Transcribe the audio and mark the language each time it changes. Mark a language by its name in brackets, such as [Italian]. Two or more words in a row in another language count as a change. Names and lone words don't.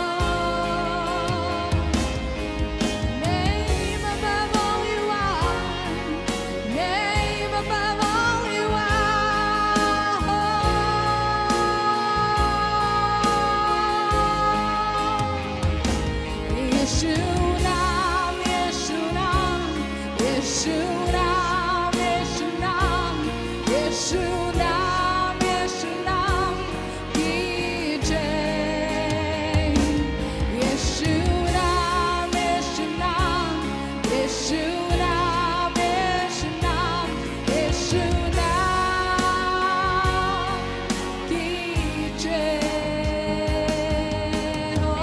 [English] Name above all you are. Name above all you are. [Hindi] यीशुनाम, यीशुनाम, यीशुनाम, यीशुनाम, यीशुनाम, यीशुनाम, की जय. यीशुनाम, यीशुनाम, यीशुनाम, यीशुनाम, यीशुनाम, की जय.